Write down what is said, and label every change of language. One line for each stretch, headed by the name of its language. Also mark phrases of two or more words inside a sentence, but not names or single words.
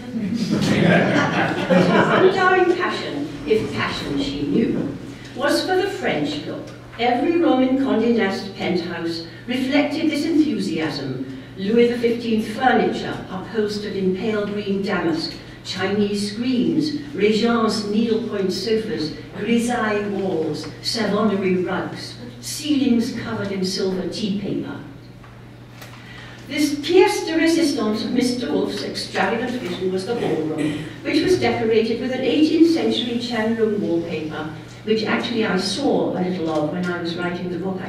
English: But her undying passion, if passion she knew, was for the French look. Every room in Condé Nast penthouse reflected this enthusiasm. Louis XV furniture, upholstered in pale green damask, Chinese screens, Régence needlepoint sofas, grisaille walls, Savonnerie rugs, ceilings covered in silver tea paper. This
French: pièce de résistance
English: of Mr. Wolfe's extravagant vision was the ballroom, which was decorated with an 18th century Chandler wallpaper, which actually I saw a little of when I was writing the book.